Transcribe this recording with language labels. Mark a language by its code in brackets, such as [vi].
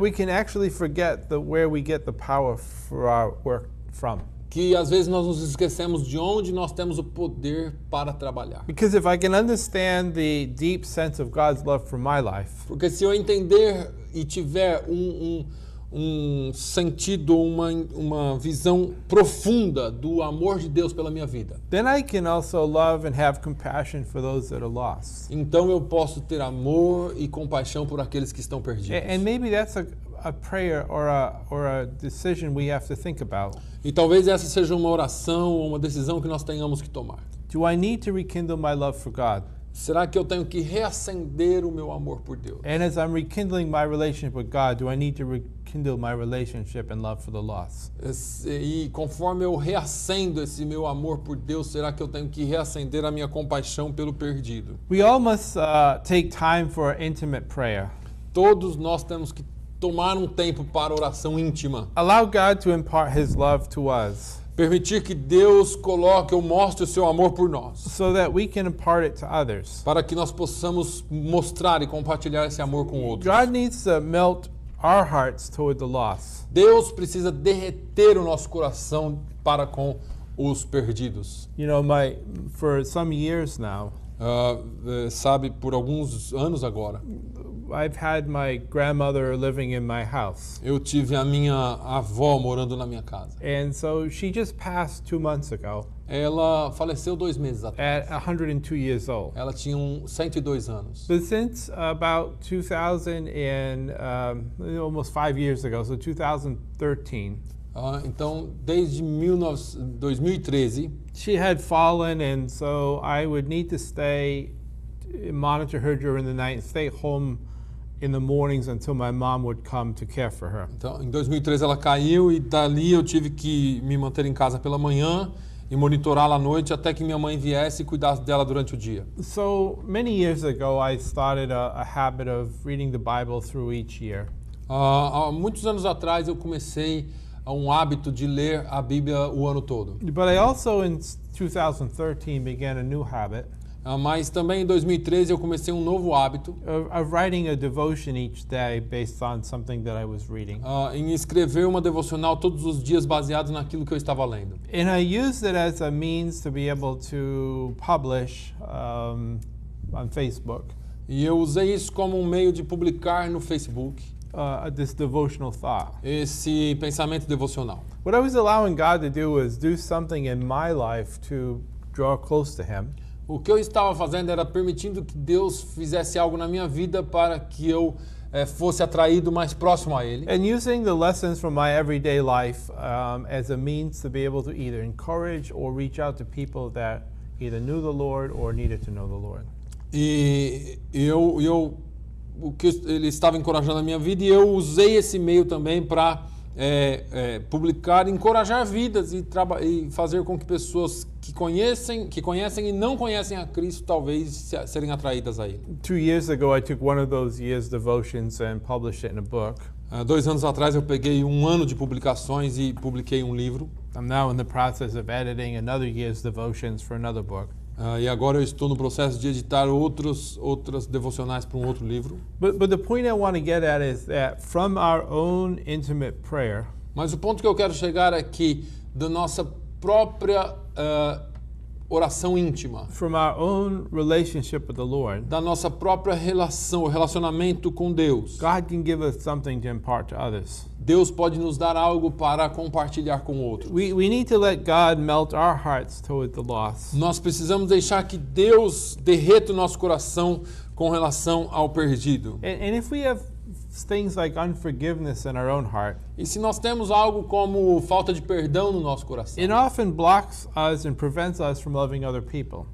[en] that we can actually forget where we get the power for our work from. [pt] que às vezes nós nos esquecemos de onde nós temos o poder para trabalhar. [en] Because if I can understand the deep sense of God's love for my life, [pt] Porque se eu entender e tiver um sentido, uma visão profunda do amor de Deus pela minha vida, [en] then I can also love and have compassion for those that are lost. [pt] então eu posso ter amor e compaixão por aqueles que estão perdidos. [en] And maybe that's a prayer or a decision we have to think about. [pt] E talvez essa seja uma oração ou uma decisão que nós tenhamos que tomar. [en] Do I need to rekindle my love for God? [pt] Será que eu tenho que reacender o meu amor por Deus? [en] And as I'm rekindling my relationship with God, do I need to rekindle my relationship and love for the lost? [pt] E conforme eu reacendo esse meu amor por Deus, será que eu tenho que reacender a minha compaixão pelo perdido? [en] We all must take time for intimate prayer. [pt] Todos nós temos que tomar um tempo para oração íntima. [en] Allow God to impart His love to us [pt] Permitir que Deus coloque ou mostre o seu amor por nós, [en] so that we can impart it to others. [pt] para que nós possamos mostrar e compartilhar esse amor com outros. [en] God needs to melt our hearts toward the lost. [pt] Deus precisa derreter o nosso coração para com os perdidos. [en] You know, for some years now, [pt] sabe, por alguns anos agora. [en] I've had my grandmother living in my house. [pt] Eu tive a minha avó morando na minha casa. [en] And so she just passed 2 months ago [pt] Ela faleceu 2 meses atrás. [en] at 102 years old. [pt] Ela tinha 102 anos. [en] But since about 2000 and almost 5 years ago, so 2013, [pt] Então, desde 2013, [en] she had fallen, and so I would need to monitor her during the night, and stay home in the mornings until my mom would come to care for her. [pt] então, em 2013 ela caiu e dali eu tive que me manter em casa pela manhã e monitorá-la à noite até que minha mãe viesse e cuidasse dela durante o dia. [en] So many years ago, I started a habit of reading the Bible through each year. [pt] Há muitos anos atrás eu comecei um hábito de ler a Bíblia o ano todo. [en] But I also, in 2013, began a new habit [pt] Mas também em 2013 eu comecei um novo hábito [en] of writing a devotion each day based on something that I was reading. [pt] em escrever uma devocional todos os dias baseado naquilo que eu estava lendo. [en] And I used it as a means to be able to publish on Facebook [pt] E eu usei isso como um meio de publicar no Facebook [en] this devotional thought. [pt] esse pensamento devocional. [en] What I was allowing God to do was do something in my life to draw close to Him. [pt] O que eu estava fazendo era permitindo que Deus fizesse algo na minha vida para que eu fosse atraído mais próximo a Ele. [en] And using the lessons from my everyday life as a means to be able to either encourage or reach out to people that either knew the Lord or needed to know the Lord. [pt] E o que Ele estava encorajando a minha vida, e eu usei esse meio também para publicar, encorajar vidas e fazer com que pessoas que conhecem e não conhecem a Cristo talvez serem atraídas a Ele. [en] 2 years ago, I took one of those year's devotions and published it in a book. [pt] 2 anos atrás eu peguei um ano de publicações e publiquei um livro. [en] I'm now in the process of editing another year's devotions for another book. [pt] E agora eu estou no processo de editar outras devocionais para um outro livro. [en] But the point I want to get at is that from our own intimate prayer, [pt] Mas o ponto que eu quero chegar é que da nossa própria oração íntima, [en] from our own relationship with the Lord, [pt] da nossa própria relacionamento com Deus, [en] God can give us something to impart to others. [pt] Deus pode nos dar algo para compartilhar com outros. [en] We need to let God melt our hearts toward the lost. [pt] Nós precisamos deixar que Deus derreta o nosso coração com relação ao perdido. [en] And if we have things like unforgiveness in our own heart, [pt] E se nós temos algo como falta de perdão no nosso coração, [en] it often blocks us and prevents us from loving other people.